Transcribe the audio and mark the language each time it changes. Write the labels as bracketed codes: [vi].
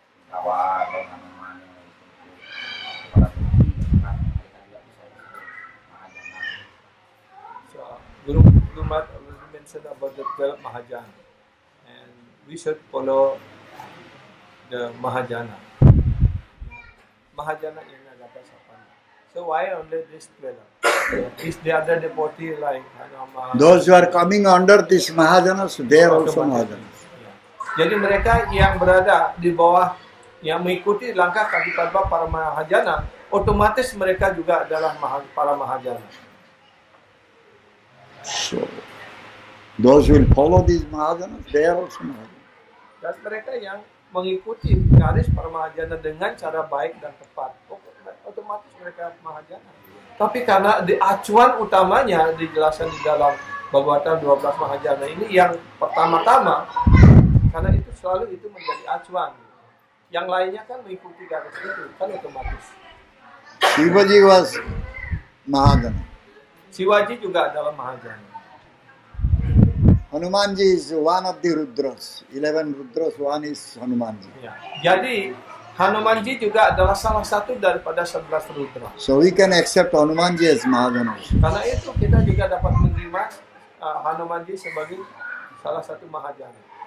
[id] Awal dan teman-teman yang kepala tinggi, mereka juga bisa disebut Mahajana. [en] So, Guru Mat already mentioned about the 12 Mahajana, and we should follow the Mahajana. Mahajana in Nagasapana. So why only this 12? Is the other devotee like Those who are coming under this Mahajanas, they are also Mahajanas. [id] Jadi mereka yang berada di bawah, yang mengikuti langkah kaki tanpa para Mahajana, otomatis mereka juga adalah para Mahajana. [en] So, those who will follow these Mahajanas, they are also Mahajanas. [id] dan mereka yang mengikuti garis permahajana dengan cara baik dan tepat, otomatis mereka mahajana. Tapi karena acuan utamanya dijelaskan di dalam Bhagavatam 12 Mahajana ini yang pertama-tama, karena itu selalu itu menjadi acuan. Yang lainnya kan mengikuti garis itu, kan otomatis. [en] Shivaji was Mahajana. [id] Shivaji juga adalah Mahajana. [en] Hanumanji is one of the Rudras. 11 Rudras, one is Hanumanji. [id] Ya. Jadi Hanumanji juga adalah salah satu daripada 11 Rudra. [en] So we can accept Hanumanji as Mahajana. [id] Karena itu kita juga dapat menerima Hanumanji sebagai salah satu Mahajana.